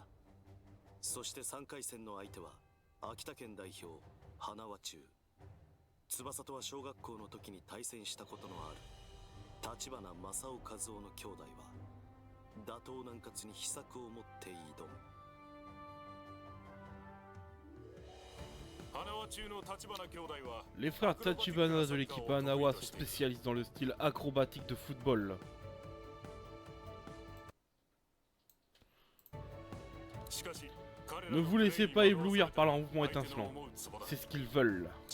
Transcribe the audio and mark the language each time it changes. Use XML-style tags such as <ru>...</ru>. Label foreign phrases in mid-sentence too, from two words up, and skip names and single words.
<ja>そして3回戦の相手は秋田県代表花輪中。翼とは小学校の時に対戦したことのある立花正雄和夫の兄弟は打倒南葛に秘策を持って挑む。</ja> <fr>Les frères Tachibana de l'équipe Hanawa sont spécialistes dans le style acrobatique de football. Ne vous laissez pas éblouir par leur mouvement étincelant, c'est ce qu'ils veulent.</fr>